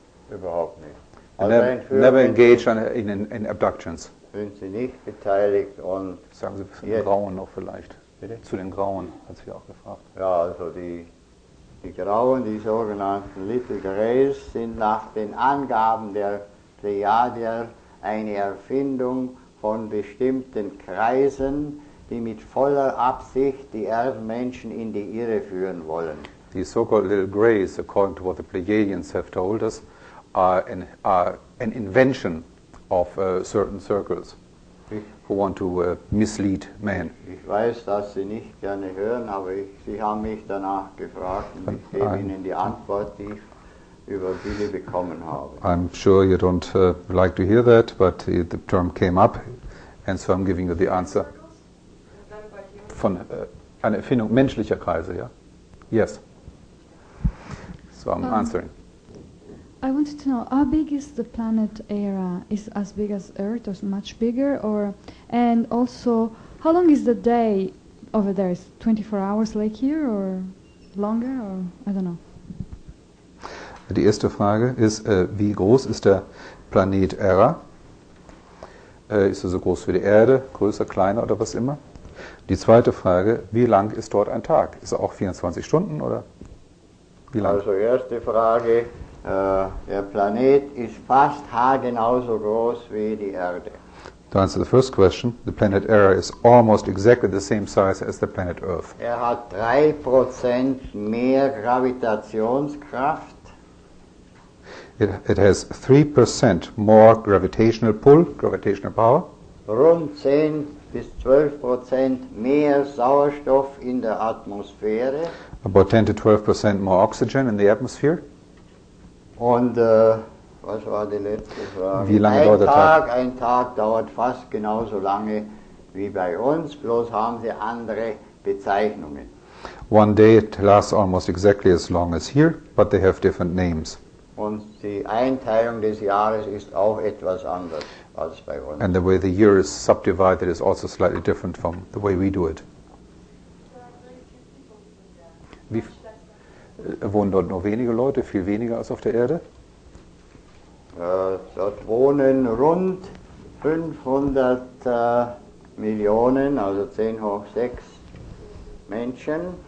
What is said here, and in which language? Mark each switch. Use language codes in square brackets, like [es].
[de] Überhaupt nicht. [en] Never engaged in abductions. [de] Sind sie nicht beteiligt und Sagen Sie ein bisschen Grauen noch vielleicht. Bitte? Zu den Grauen, hat sie auch gefragt. ja, also die Grauen, die sogenannten Little Greys, sind nach den Angaben der Plejadier eine Erfindung von bestimmten Kreisen, die mit voller Absicht die Erdmenschen in die Irre führen wollen. [en] The so-called little greys, according to what the Pleiadians have told us, are an invention of certain circles who want to mislead man. [de] Ich weiß, dass Sie nicht gerne hören, aber Sie haben mich danach gefragt und ich gebe Ihnen die Antwort, die ich über viele bekommen habe. [en] I'm sure you don't like to hear that, but the term came up, and so I'm giving you the answer. [de] Von einer Erfindung menschlicher Kreise, ja? [en] Yes. So I'm answering. I wanted to know, how big is the planet Era? Is it as big as Earth or much bigger? And also, how long is the day over there? Is 24 hours like here or longer? Or I don't know. [de] Die erste Frage ist, wie groß ist der Planet Era? Ist er so groß wie die Erde, größer, kleiner oder was immer? Die zweite Frage, wie lang ist dort ein Tag? Ist er auch 24 Stunden oder wie lang? Also erste Frage, der Planet ist fast haargenau so groß wie die Erde. [en] To answer the first question, the planet Era is almost exactly the same size as the planet Earth. [de] Er hat 3% mehr Gravitationskraft. [en] It has 3% more gravitational pull, gravitational power. [de] Rund 10 bis 12% mehr Sauerstoff in der Atmosphäre. [en] About 10 to 12% more oxygen in the atmosphere. [de] Und was war die letzte Frage? Wie lange dauert der Tag? Ein Tag dauert fast genauso lange wie bei uns, bloß haben sie andere Bezeichnungen. [en] One day it lasts almost exactly as long as here, but they have different names. [de] Und die Einteilung des Jahres ist auch etwas anders als bei uns. [en] And the way the year is subdivided is also slightly different from the way we do it. [de] Wohnen dort nur wenige Leute, viel weniger als auf der Erde? Dort wohnen rund 500 Millionen, also 10 hoch 6 Menschen.